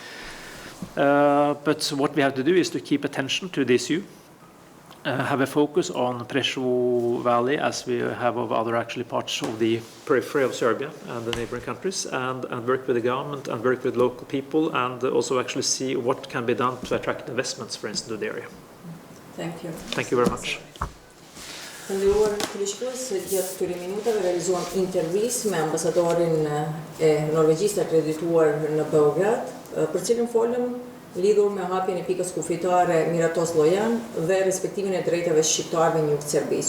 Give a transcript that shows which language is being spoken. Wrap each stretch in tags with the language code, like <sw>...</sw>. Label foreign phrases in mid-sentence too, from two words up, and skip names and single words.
<en>But what we have to do is to keep attention to the issue, have a focus on Prešov Valley as we have of other actually parts of the periphery of Serbia and the neighboring countries, and work with the government and work with local people, and also actually see what can be done to attract investments, for instance, to the area. Thank you. Thank you very much.</en> <sq>Të nderuar krishkues, gjatë këtyre minutave realizuam intervistë me ambasadorin e Norvegjisë të akredituar në Beograd, për cilën folëm lidhur me hapjen e pikës kufitare Miratos Llojan dhe respektimin e drejtave shqiptarëve në jug të Serbisë.</sq>